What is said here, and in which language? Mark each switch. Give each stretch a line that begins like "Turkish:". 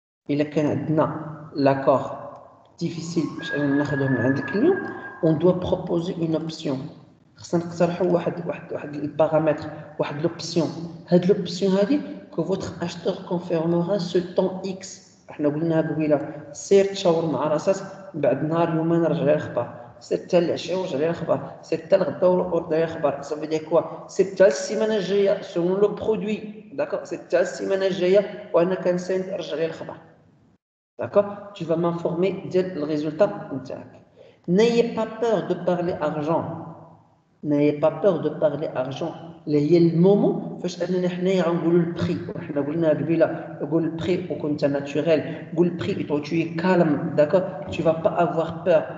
Arabic: إلا كان عندنا
French: l'accord difficile
Arabic: باش ناخذوه من عند الكليون
French: on doit proposer une option.
Arabic: خصنا نقترحوا واحد البارامتر، واحد لوبسيون. هاد لوبسيون هادي
French: que votre acheteur confirmera ce temps X.
Arabic: احنا قلناها قبيله سير تشاور مع راسك بعد نهار يومين رجع لي الخبر، سير حتى العشيه ورجع لي الخبر، سير حتى الغدا ورجع لي الخبر. صافي ديال كوا سير حتى السيمانه الجايه سون لو برودوي. داكور سير حتى السيمانه الجايه وانا كنساند رجع لي الخبر.
French: D'accord? Tu vas m'informer du résultat. N'ayez pas peur de parler argent. N'ayez pas peur de parler argent. Il y a le moment où on dit le prix. On a dit le prix au compte naturel. Le prix, tu es calme. D'accord? Tu ne vas pas avoir peur.